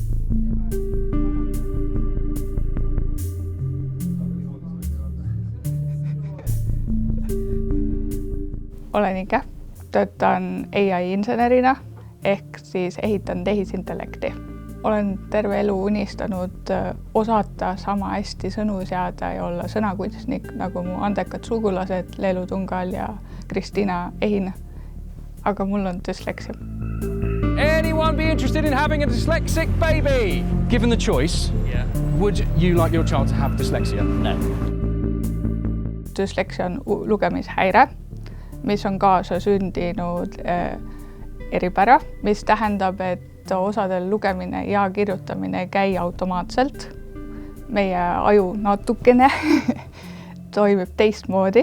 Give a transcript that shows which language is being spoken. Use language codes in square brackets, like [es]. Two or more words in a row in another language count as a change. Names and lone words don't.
[et] Olen Ike, töötan AI-insenerina ehk siis ehitan tehisintellekti. Olen terve elu unistanud osata sama hästi sõnu seada ja olla sõnakunstnik nagu mu andekad sugulased Leelu Tungal ja Kristina Ehin. Aga mul on dysleksia. [en] Anyone be interested in having a dyslexic baby? Given the choice, would you like your child to have dyslexia? No. [et] Dysleksia on lugemishäire, mis on kaasa sündinud eripära, mis tähendab, et osadel lugemine ja kirjutamine ei käi automaatselt. Meie aju natukene toimib teistmoodi.